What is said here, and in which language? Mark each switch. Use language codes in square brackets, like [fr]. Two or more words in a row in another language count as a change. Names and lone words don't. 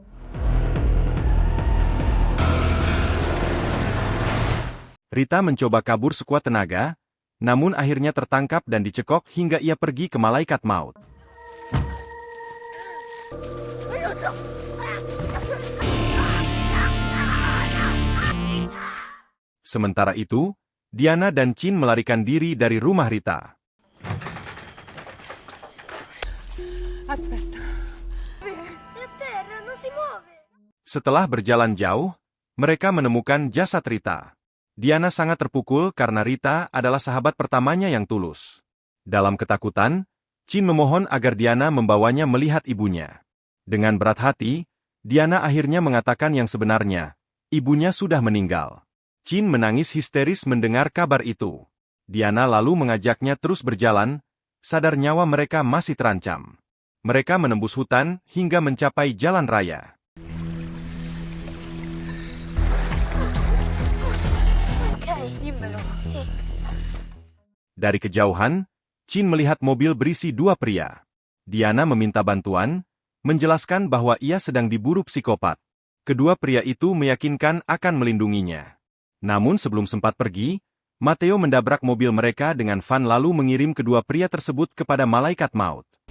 [id] Rita mencoba kabur sekuat tenaga, namun akhirnya tertangkap dan dicekok hingga ia pergi ke malaikat maut. Sementara itu, Diana dan Chin melarikan diri dari rumah Rita. [it] Aspetta. È a terra, non si muove. [id] Setelah berjalan jauh, mereka menemukan jasad Rita. Diana sangat terpukul karena Rita adalah sahabat pertamanya yang tulus. Dalam ketakutan, Chin memohon agar Diana membawanya melihat ibunya. Dengan berat hati, Diana akhirnya mengatakan yang sebenarnya, ibunya sudah meninggal. Chin menangis histeris mendengar kabar itu. Diana lalu mengajaknya terus berjalan, sadar nyawa mereka masih terancam. Mereka menembus hutan hingga mencapai jalan raya. [it] Dimmelo. Sì. [id] Dari kejauhan, Chin melihat mobil berisi 2 pria. Diana meminta bantuan, menjelaskan bahwa ia sedang diburu psikopat. Kedua pria itu meyakinkan akan melindunginya. Namun sebelum sempat pergi, Matteo mendabrak mobil mereka dengan van lalu mengirim kedua pria tersebut kepada malaikat maut.